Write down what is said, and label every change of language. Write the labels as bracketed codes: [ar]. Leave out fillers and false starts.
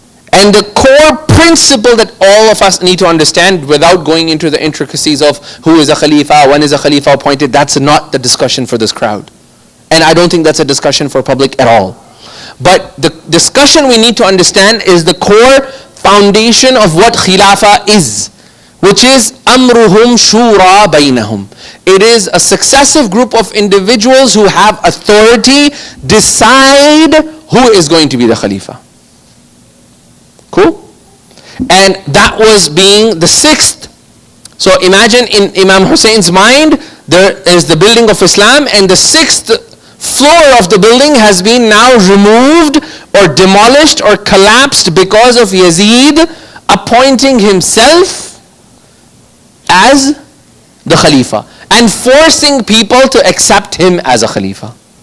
[en] And the core principle that all of us need to understand, without going into the intricacies of who is a Khalifa, when is a Khalifa appointed, that's not the discussion for this crowd. And I don't think that's a discussion for public at all. But the discussion we need to understand is the core foundation of what Khilafah is. which is [ar] أمرهم شورى بينهم. [en] It is a successive group of individuals who have authority decide who is going to be the Khalifa. Cool? And that was being the sixth. So imagine in Imam Husain's mind, there is the building of Islam, and the sixth floor of the building has been now removed or demolished or collapsed because of Yazid appointing himself as the Khalifa and forcing people to accept him as a Khalifa.